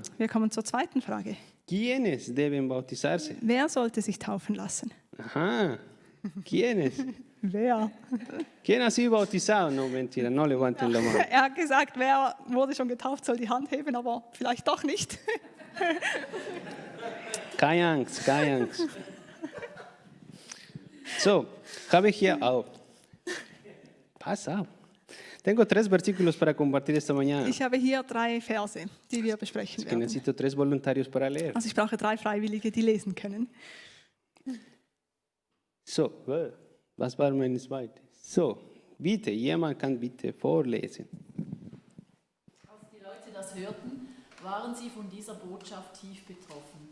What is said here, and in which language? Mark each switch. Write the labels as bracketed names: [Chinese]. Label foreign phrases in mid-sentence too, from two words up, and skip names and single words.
[German] Wir kommen zur zweiten Frage. [Spanish] ¿Quiénes deben bautizarse? [German] Wer sollte sich taufen lassen? [Spanish] Ajá. ¿Quiénes? [German] Wer? [Spanish] ¿Quién ha sido bautizado? No, mentira, no levanten la mano. [German] Er hat gesagt, wer wurde schon getauft, soll die Hand heben, aber vielleicht doch nicht. Keine Angst, keine Angst. So, habe ich hier auch. Pass auf. [Spanish] Tengo 3 versículos para compartir esta mañana. [German] Ich habe hier 3 Verse, die wir besprechen [Spanish] Es que [German] werden. [Spanish] necesito 3 voluntarios para leer. [German] Also ich brauche 3 Freiwillige, die lesen können. So, was war meine zweite? So, bitte, jemand kann bitte vorlesen. Als die Leute das hörten, waren sie von dieser Botschaft tief betroffen.